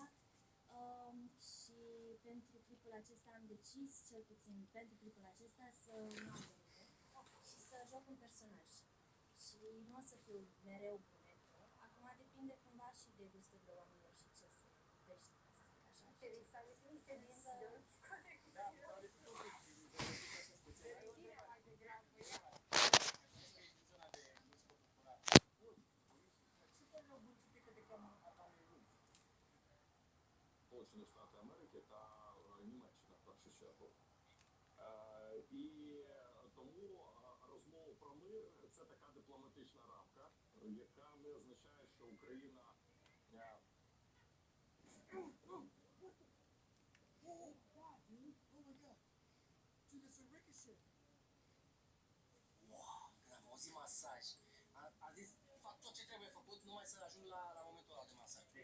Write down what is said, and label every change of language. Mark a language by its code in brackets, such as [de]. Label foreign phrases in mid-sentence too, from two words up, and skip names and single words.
[ro] Și pentru clipul acesta am decis, cel puțin pentru clipul acesta, să nu am denume și să joc un personaj. Și nu o să fiu mereu brunetă. Acum depinde cumva și de gusturile oamenilor și ce se iubește, ca să zic așa. [uk] Сполучені Штати Америки та Німеччина в першу чергу. І тому розмова про мир це така дипломатична рамка, яка не означає, що Україна [ro] Wow, când am auzit masaj, a zis, fac tot ce trebuie făcut numai să ajung la momentul ăla de masaj.